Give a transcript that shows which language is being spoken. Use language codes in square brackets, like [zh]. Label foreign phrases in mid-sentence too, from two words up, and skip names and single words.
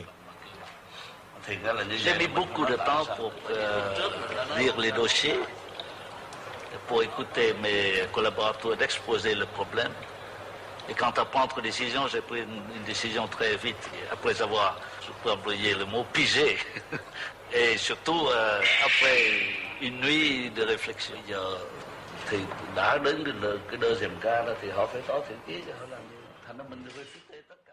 [fr] J'ai mis beaucoup de temps pour lire les dossiers, pour écouter mes collaborateurs d'exposer le problème. Et quant à prendre décision, j'ai pris une décision très vite, après avoir, je peux employer le mot, pigé. Et surtout, après une nuit de réflexion. [vi] Thì đã đến cái [fr] deuxième cas [vi] đó thì họ phải có thiện chí cho họ làm gì, thành ra mình refute.